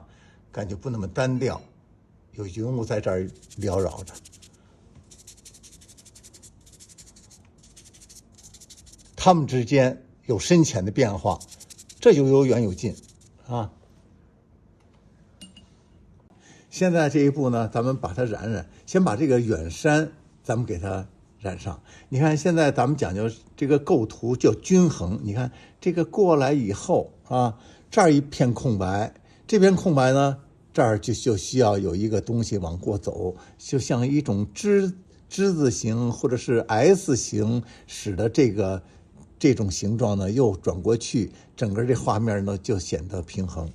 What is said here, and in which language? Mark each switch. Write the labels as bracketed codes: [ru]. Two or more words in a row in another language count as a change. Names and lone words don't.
[zh] 感覺不那麼單調，有雲霧在這兒繚繞着，它們之間有深淺的變化，這就有遠有近啊。現在這一步呢，咱們把它染染，先把这個遠山咱們給它染上。你看現在咱們講究這個構圖叫均衡，你看這個過來以後啊，這兒一片空白，這片空白呢，這兒就需要有一個東西往過走，就像一種之字形或者是 S 形，使得這種形狀呢又轉過去，整個這畫面呢就顯得平衡。